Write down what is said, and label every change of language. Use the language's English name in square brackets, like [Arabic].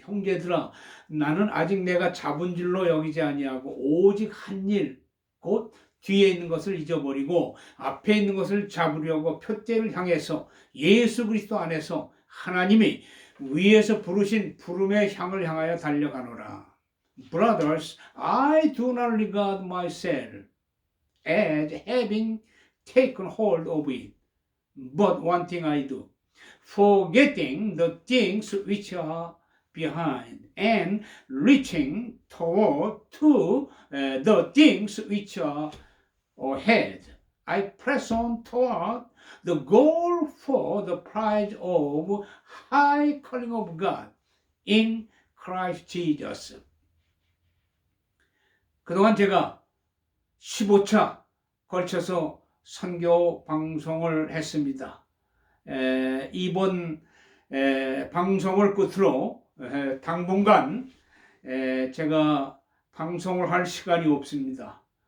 [Korean] 형제들아, 나는 아직 내가 잡은 줄로 여기지 아니하고 오직 한 일, 곧 뒤에 있는 것을 잊어버리고 앞에 있는 것을 잡으려고 표대를 향해서 예수 그리스도 안에서 하나님이 위에서 부르신 부름의 향을 향하여 달려가노라. [English] Brothers, I do not regard myself as having taken hold of it, but one thing I do, forgetting the things which are behind and reaching toward to the things which are ahead. I press on toward the goal for the prize of high calling of God in Christ Jesus. [Korean] 그동안 제가 15차 걸쳐서 선교 방송을 했습니다. 이번 방송을 끝으로 당분간 제가 방송을 할 시간이 없습니다.